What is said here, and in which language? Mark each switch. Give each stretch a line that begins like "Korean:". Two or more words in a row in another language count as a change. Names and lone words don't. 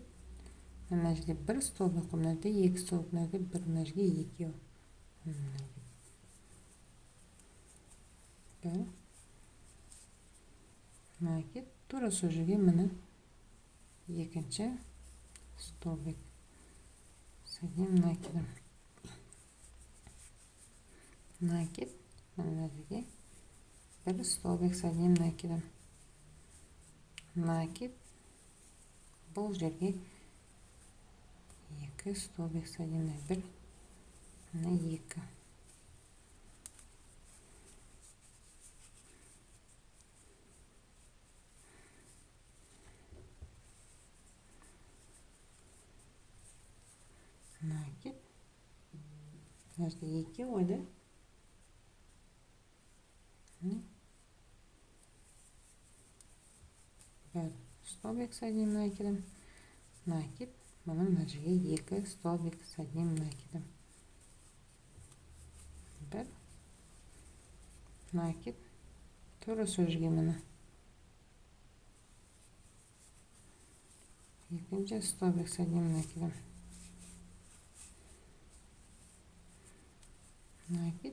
Kazakh: Мына жерде 1 столбик, мына жерде 2 столбик, мына жерде 1, мына жерге 2. 1. Накид. Тура сол жерге міне екінші
Russian: столбик с одним накидом. Накид.
Kazakh: Мына жерге
Russian: 1 столбик с одним накидом. Накид.
Kazakh: Бұл жерге
Russian: 2 столбик с одним накидом. 1 на 2. Накид.
Kazakh: Мына жерде 2 ғой да? 1
Russian: столбик с одним накидом. Накид.
Kazakh: Мына жерге
Russian: 2 столбик с одним накидом. 1 накид.
Kazakh: Тура сол жерге міне екінші
Russian: столбик с одним накидом. Накид.